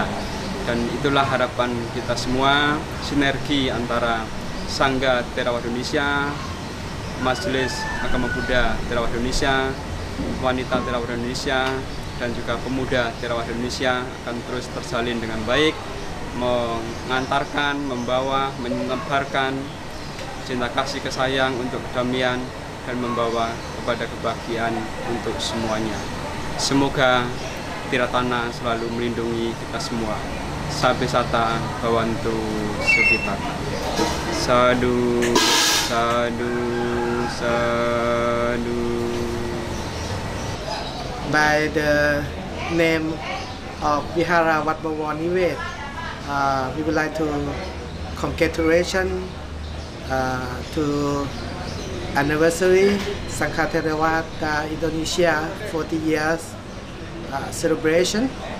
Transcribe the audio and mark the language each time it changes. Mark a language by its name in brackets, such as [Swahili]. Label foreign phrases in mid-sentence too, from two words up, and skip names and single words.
[Indonesian] Dan itulah harapan kita semua, sinergi antara Sangha Theravada Indonesia, Majelis Agama Buddha Theravada Indonesia, Wanita Theravada Indonesia, dan juga Pemuda Theravada Indonesia akan terus terjalin dengan baik, mengantarkan, membawa, menebarkan cinta kasih kesayang untuk kedamaian dan membawa kepada kebahagiaan untuk semuanya. Semoga Tiratana selalu melindungi kita semua. [Pali] Sabdi Sata Bhavantu Sukhitata. Sadu, sadu, sadu. [English] By the name of Vihara Wat Bawar Nivet, we would like to congratulate to anniversary Sangha Theravada Indonesia 40 years celebration.